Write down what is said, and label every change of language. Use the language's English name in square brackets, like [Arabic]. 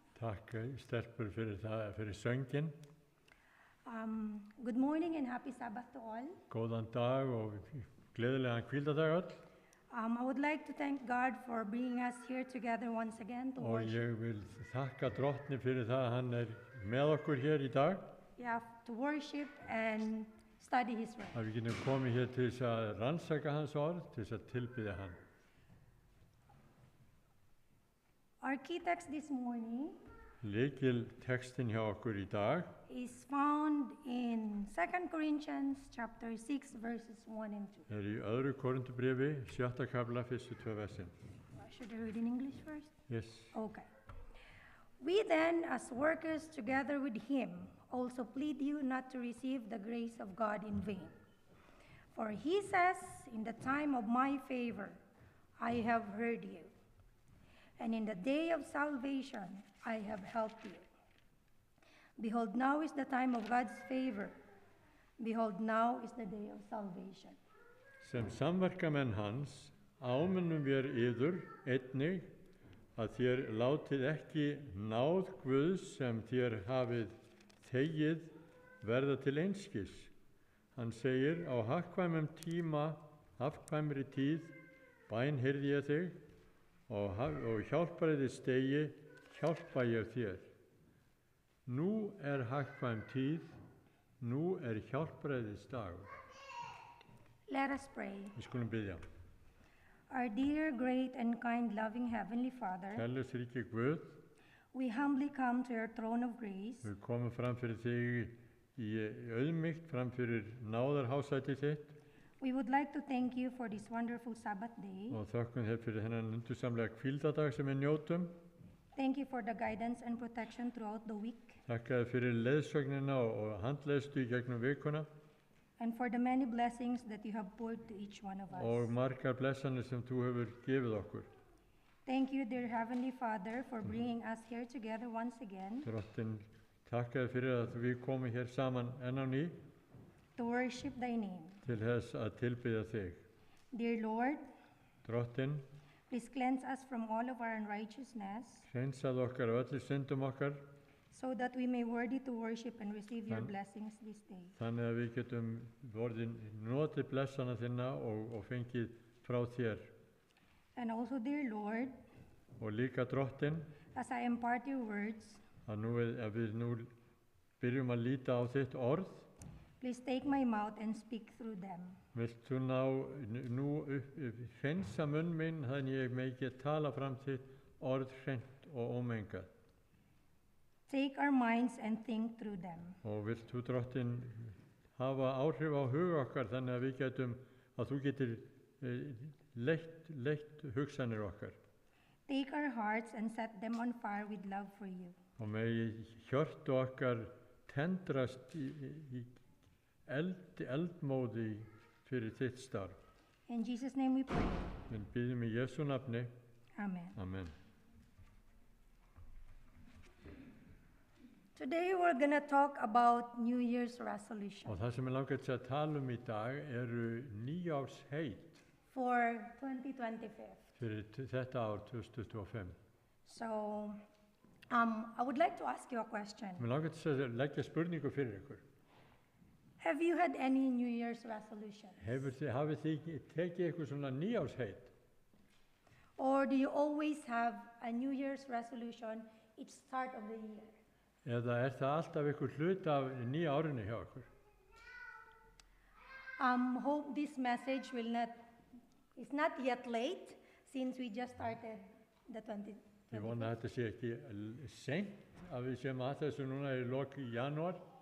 [Icelandic] Takk stelpur fyrir það, fyrir söngin. [English] Good morning and happy Sabbath to all. [Icelandic] Góðan dag og gleðilegan hvíldadag öll. [English] I would like to thank God for bringing us here together once again to [Icelandic] Og [English] worship. [Icelandic] ég vil þakka drottni fyrir það að hann með okkur hér í dag. [English] Yeah, to worship and study His word. [Icelandic] Að við getum komið hér til þess að rannsaka hans orð, til þess að tilbiðja hann. [English] Our key text this morning [Icelandic] Lykil textin hjá okkur í dag [English] is found in 2 Corinthians chapter 6 verses 1 and 2. [Icelandic] í öðru Korintubréfi, 7. kafla, fyrstu 2 versin. [English] Should I read in English first? Yes. Okay. We then, as workers together with him, also plead you not to receive the grace of God in vain. For he says, in the time of my favor, I have heard you. And in the day of salvation, I have helped you. Behold, now is the time of God's favor. Behold, now is the day of salvation. [Icelandic] Sem samverkamenn hans áminnum við yður einnig að þér látið ekki náð Guðs sem þér hafið þegið verða til einskis. Hann segir, á hagkvæmum tíma, hagkvæmri tíð, bæn heyrði ég þig og hjálpariði stegi, hjálpa ég þér. Nú hagkvæm tíð, nú hjálpariðis dagur. [English] Let us pray. [Icelandic] Við skulum biðja. [English] Our dear, great, and kind, loving Heavenly Father, [Icelandic] Kærleiksríki Guð, [English] we humbly come to your throne of grace [Icelandic] við komum fram fyrir þig í auðmýkt, fram fyrir náðarhásæti þitt [English] We would like to thank you for this wonderful Sabbath day. [Icelandic] og þökkum þér fyrir þennan undursamlega hvíldadag sem við njótum. [English] Thank you for the guidance and protection throughout the week. [Icelandic] Þakka þér fyrir leiðsögnina og handleiðslu í gegnum vikuna. [English] and for the many blessings that you have poured to each one of [Icelandic] og [English] us. [Icelandic] margar blessanir sem þú hefur gefið okkur. [English] Thank you, dear Heavenly Father, for bringing us here together once again [Icelandic] Drottin, takka þér fyrir að við komum hér saman enn á ný [English] to worship thy name. [Icelandic] til þess að tilbiðja þig. [English] Dear Lord, [Icelandic] Drottin, [English] please cleanse us from all of our unrighteousness, [Icelandic] hreinsað okkar af öllu syndum okkar, [English] so that we may worthy to worship and receive your Amen. blessings this day. [Icelandic] þannig að við getum vorðin notið blessana þinna og fengið frá þér. [English] And also, dear Lord, [Icelandic] Og líka Drottin, [English] as I impart your words, [Icelandic] að við nú byrjum að líta á þitt orð, [English] please take my mouth and speak through them. [Icelandic] vilt þú nú hreinsa munn minn þannig ég megi tala fram þitt orð hreint og ómengað. [English] Take our minds and think through them. [Icelandic] Og vilt þú Drottin hafa áhrif á hug okkar þannig að við getum, að þú getur leitt hugsanir okkar. [English] Take our hearts and set them on fire with love for you. [Icelandic] Og megi hjörtu okkar tendrast í eldmóði fyrir þitt starf. [English] In Jesus' name we pray. [Icelandic] Við biðjum í Jesú nafni. Amen. Amen. [English] Today we're going to talk about New Year's resolution [Icelandic] Og það sem ég langar til að tala í dag eru nýársheit [English] for 2025. [Icelandic] fyrir þetta ár 2025. [English] So, I would like to ask you a question. [Icelandic] Mér langar til að leggja spurningu fyrir ykkur. [English] Have you had any New Year's resolutions? [Icelandic] Hafið þið tekið eitthvað svona nýársheit? [English] Or do you always have a New Year's resolution each start of the year? [Icelandic] Eða það alltaf ykkur hlut af nýja árinu hjá ykkur? [English] Hope this message is not yet late since we just started the 20. [Icelandic] Ég vona að þetta sé ekki seint að við séum að þessu núna í lok janúar.